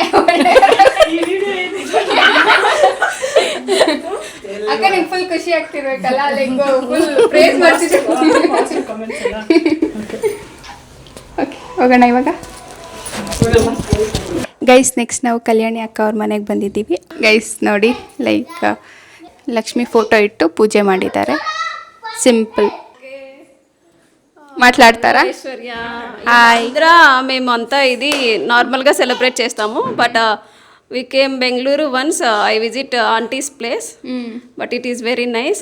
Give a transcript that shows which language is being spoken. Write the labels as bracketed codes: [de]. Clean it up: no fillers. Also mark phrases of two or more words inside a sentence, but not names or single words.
[kn] ಅಕ್ಕ ನಿಂಗೆ ಫುಲ್ ಖುಷಿ ಆಗ್ತಿರ್ಬೇಕಲ್ಲ, ಫುಲ್ ಪ್ರೇಸ್ ಮಾಡ್ತಿದ್ರು. ಹೋಗೋಣ ಇವಾಗ. ಗೈಸ್ ನೆಕ್ಸ್ಟ್ ನಾವು ಕಲ್ಯಾಣಿ ಅಕ್ಕ ಅವ್ರ ಮನೆಗೆ ಬಂದಿದ್ದೀವಿ. ಗೈಸ್ ನೋಡಿ, ಲೈಕ್ ಲಕ್ಷ್ಮಿ ఫోటో ಇಟ್ಟು పూజ ಮಾಡಿದ್ದಾರೆ. [te] సింపుల్ మాట్లాడతారా? హాయ్. మేము అంతా ఇది నార్మల్గా సెలబ్రేట్ చేస్తాము. [en] But we came Bengaluru once I visit aunty's place, but it is very nice.